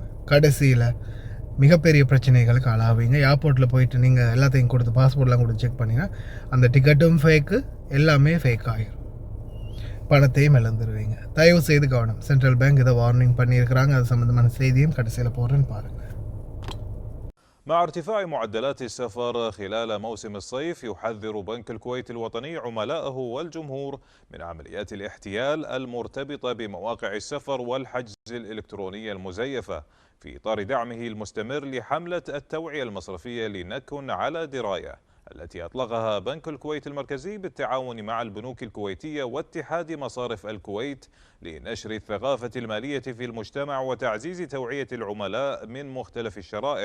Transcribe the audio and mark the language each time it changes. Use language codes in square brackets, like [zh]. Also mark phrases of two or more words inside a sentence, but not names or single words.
[ta] கடைசியில் மிகப்பெரிய பிரச்சனைகளுக்கு ஆளாவீங்க. ஏர்போர்ட்டில் போயிட்டு நீங்கள் எல்லாத்தையும் கொடுத்து பாஸ்போர்ட்லாம் கொடுத்து செக் பண்ணிங்கன்னா அந்த டிக்கெட்டும் ஃபேக்கு, எல்லாமே ஃபேக் ஆகிடும். பணத்தையும் இழந்துருவீங்க. தயவு செய்து கவனம். [en] Central Bank [ta] இதை வார்னிங் பண்ணியிருக்கிறாங்க. அது சம்மந்தமான செய்தியும் கடைசியில் போடுறேன்னு பாருங்கள். [ar] مع ارتفاع معدلات السفر خلال موسم الصيف، يحذر بنك الكويت الوطني عملائه والجمهور من عمليات الاحتيال المرتبطة بمواقع السفر والحجز الإلكتروني المزيفة، في إطار دعمه المستمر لحملة التوعية المصرفية لنكن على دراية التي أطلقها بنك الكويت المركزي بالتعاون مع البنوك الكويتية واتحاد مصارف الكويت لنشر الثقافة المالية في المجتمع وتعزيز توعية العملاء من مختلف الشرائح.